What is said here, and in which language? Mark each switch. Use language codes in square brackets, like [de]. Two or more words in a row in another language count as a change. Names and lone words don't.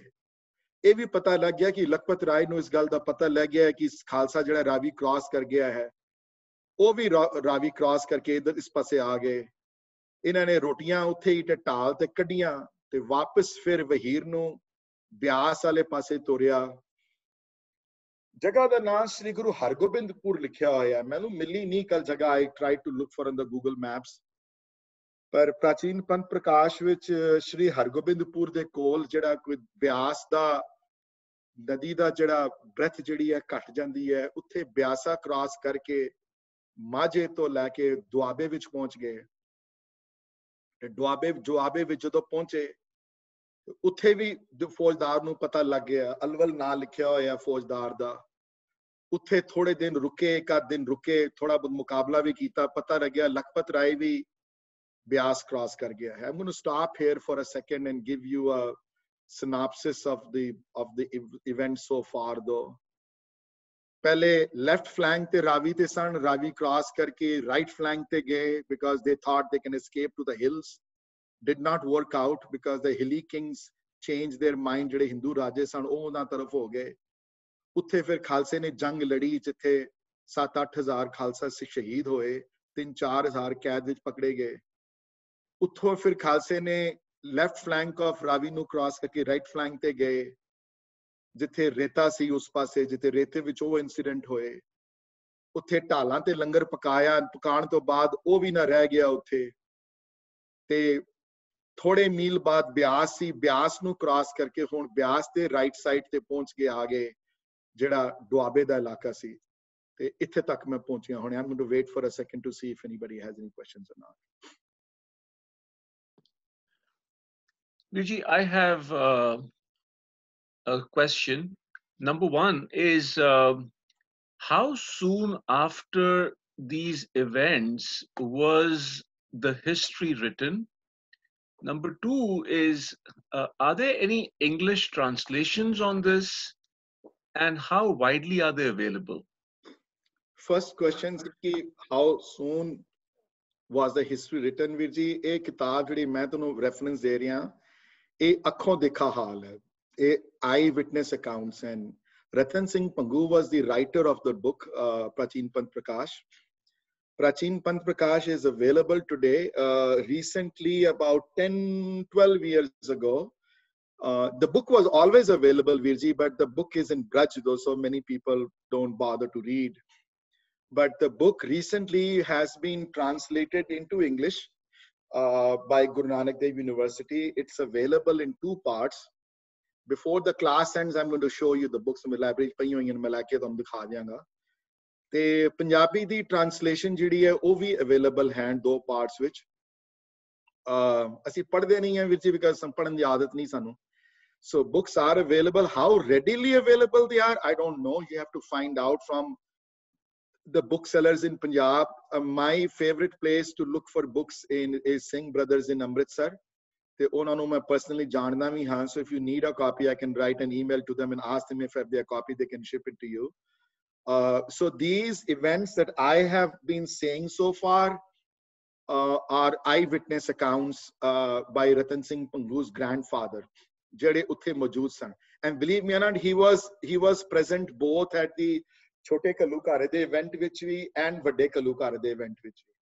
[pa] ਇਹ ਵੀ ਪਤਾ ਲੱਗ ਗਿਆ ਕਿ ਲਖਪਤ ਰਾਏ ਨੂੰ ਇਸ ਗੱਲ ਦਾ ਪਤਾ ਲੱਗ ਗਿਆ ਕਿ ਖਾਲਸਾ ਜਿਹੜਾ ਰਾਵੀ ਕ੍ਰਾਸ ਕਰ ਗਿਆ ਹੈ, ਉਹ ਵੀ ਰਾਵੀ ਕ੍ਰਾਸ ਕਰਕੇ ਇਧਰ ਇਸ ਪਾਸੇ ਆ ਗਏ। ਇਹਨਾਂ ਨੇ ਰੋਟੀਆਂ ਉੱਥੇ ਹੀ ਢਾਲ ਤੇ ਕੱਢੀਆਂ ਤੇ ਵਾਪਸ ਫਿਰ ਵਹੀਰ ਨੂੰ ਬਿਆਸ ਵਾਲੇ ਪਾਸੇ ਤੋਰਿਆ। ਜਗ੍ਹਾ ਦਾ ਨਾਮ ਸ੍ਰੀ ਗੁਰੂ ਹਰਗੋਬਿੰਦਪੁਰ ਲਿਖਿਆ ਹੋਇਆ, ਮੈਨੂੰ ਮਿਲੀ ਨਹੀਂ ਕੱਲ ਜਗ੍ਹਾ, [en] I try to look for in the Google Maps, [pa] ਪਰ ਪ੍ਰਾਚੀਨ ਪੰਥ ਪ੍ਰਕਾਸ਼ ਵਿੱਚ ਸ੍ਰੀ ਹਰਗੋਬਿੰਦਪੁਰ ਦੇ ਕੋਲ ਜਿਹੜਾ ਕੋਈ ਬਿਆਸ ਦਾ ਨਦੀ ਦਾ ਜਿਹੜਾ ਬ੍ਰੈਥ ਜਿਹੜੀ ਹੈ ਘਟ ਜਾਂਦੀ ਹੈ, ਉੱਥੇ ਬਿਆਸਾ ਕ੍ਰਾਸ ਕਰਕੇ ਮਾਝੇ ਤੋਂ ਲੈ ਕੇ ਦੁਆਬੇ ਵਿੱਚ ਪਹੁੰਚ ਗਏ। ਤੇ ਦੁਆਬੇ ਵਿੱਚ ਜਦੋਂ ਪਹੁੰਚੇ, ਉੱਥੇ ਵੀ ਫੌਜਦਾਰ ਨੂੰ ਪਤਾ ਲੱਗ ਗਿਆ, ਅਲਵਲ ਨਾਂ ਲਿਖਿਆ ਹੋਇਆ ਫੌਜਦਾਰ ਦਾ। ਉੱਥੇ ਥੋੜੇ ਦਿਨ ਰੁਕੇ, 1 ਦਿਨ ਰੁਕੇ, ਥੋੜਾ ਬਹੁਤ ਮੁਕਾਬਲਾ ਵੀ ਕੀਤਾ, ਪਤਾ ਲੱਗਿਆ ਲਖਪਤ ਰਾਏ ਵੀ ਬਿਆਸ ਕ੍ਰਾਸ ਕਰ ਗਿਆ ਹੈ। [en] I'm going to stop here for a second and give you a synopsis of the event so far though. ਪਹਿਲੇ left flank [pa] ਤੇ ਰਾਵੀ ਤੇ ਸਨ, ਰਾਵੀ ਕ੍ਰਾਸ ਕਰਕੇ [en] right flank [pa] ਤੇ ਗਏ [en] because they thought they can escape to the hills. Did not work out because the hilly kings changed their mind, [pa] ਜਿਹੜੇ ਹਿੰਦੂ ਰਾਜੇ ਸਨ ਉਹ ਉਹਨਾਂ ਤਰਫ ਹੋ ਗਏ। ਉੱਥੇ ਫਿਰ ਖਾਲਸੇ ਨੇ ਜੰਗ ਲੜੀ, ਜਿੱਥੇ 7-8 ਹਜ਼ਾਰ ਖਾਲਸਾ ਸਿੱਖ ਸ਼ਹੀਦ ਹੋਏ, 3-4 ਹਜ਼ਾਰ ਕੈਦ ਵਿੱਚ ਪਕੜੇ ਗਏ। ਉੱਥੋਂ ਫਿਰ ਖਾਲਸੇ ਨੇ [en] left flank of [pa] ਰਾਵੀ ਨੂੰ ਕ੍ਰਾਸ ਕਰਕੇ [en] right flank [pa] ਤੇ ਗਏ, ਜਿੱਥੇ ਰੇਤਾ ਸੀ ਉਸ ਪਾਸੇ, ਜਿੱਥੇ ਰੇਤੇ ਵਿੱਚ ਉਹ ਇਨਸੀਡੈਂਟ ਹੋਏ। ਉੱਥੇ ਢਾਲਾਂ ਤੇ ਲੰਗਰ ਪਕਾਇਆ, ਪਕਾਉਣ ਤੋਂ ਬਾਅਦ ਉਹ ਵੀ ਨਾ ਰਹਿ ਗਿਆ ਉੱਥੇ। ਤੇ ਥੋੜੇ ਮੀਲ ਬਾਅਦ ਬਿਆਸ ਸੀ, ਬਿਆਸ ਨੂੰ ਕ੍ਰਾਸ ਕਰਕੇ ਹੁਣ ਬਿਆਸ ਦੇ [en] right side [pa] ਤੇ ਪਹੁੰਚ ਕੇ ਆ ਗਏ, ਜਿਹੜਾ ਦੁਆਬੇ ਦਾ ਇਲਾਕਾ ਸੀ। ਤੇ ਇੱਥੇ ਤੱਕ ਮੈਂ ਪਹੁੰਚਿਆ। [en] ਹੁਣ I'm going to wait for a second to see if anybody has any questions or not. Viji, I have question. Number one is how soon after these events was the history written? Number two is, are there any English translations on this, and how widely are they available? First question is कि how soon was the history written? [pa] ਵੀਰ ਜੀ ਇਹ ਕਿਤਾਬ ਜਿਹੜੀ ਮੈਂ ਤੁਹਾਨੂੰ ਰੈਫਰੈਂਸ ਦੇ ਰਿਹਾ ਇਹ ਅੱਖੋਂ ਦੇਖਾ ਹਾਲ ਹੈ ਇਹ [en] eye witness accounts [pa] ਹਨ [en] Ratan Singh Pangu was the writer of the book Prachin Pant Prakash. Prachin Pant Prakash is available today. Recently, about 10-12 years ago, the book was always available, Virji, but the book is in Braj, though so many people don't bother to read. But the book recently has been translated into English by Guru Nanak Dev University. It's available in 2 parts. Before the class ends, I'm going to show you the books in the library. [pa] ਮੈਂ ਲਾਕੇ ਤੁਹਾਨੂੰ ਦਿਖਾ ਦਿਆਂਗਾ ਤੇ ਪੰਜਾਬੀ ਦੀ ਟ੍ਰਾਂਸਲੇਸ਼ਨ ਜਿਹੜੀ ਹੈ ਉਹ ਵੀ ਅਵੇਲੇਬਲ ਹੈਂ 2 parts ਵਿੱਚ ਅਸੀਂ ਪੜ੍ਹਦੇ ਨਹੀਂ ਹਾਂ ਵੀਰ ਜੀ because ਪੜ੍ਹਨ ਦੀ ਆਦਤ ਨਹੀਂ ਸਾਨੂੰ [en] so books are available. How readily available they are, I don't know. You have to find out from the booksellers in Punjab. My favorite place to look for books in is Singh Brothers in Amritsar. [pa] ਤੇ ਉਹਨਾਂ ਨੂੰ ਮੈਂ [en] personally [pa] ਜਾਣਦਾ ਵੀ ਹਾਂ [en] so if you need a copy I can write an email to them and ask them if I have their copy they can ship it to you. So these events that I have been saying so far are eyewitness accounts by Ratan Singh Pangu's grandfather [pa] ਜਿਹੜੇ ਉੱਥੇ ਮੌਜੂਦ ਸਨ [en] and believe me or not he was present both at the [pa] ਛੋਟੇ ਘੱਲੂਘਾਰੇ ਦੇ [en] event [pa] ਵਿੱਚ ਵੀ [en] and [pa] ਵੱਡੇ ਘੱਲੂਘਾਰੇ ਦੇ [en] event [pa] ਵਿੱਚ ਵੀ.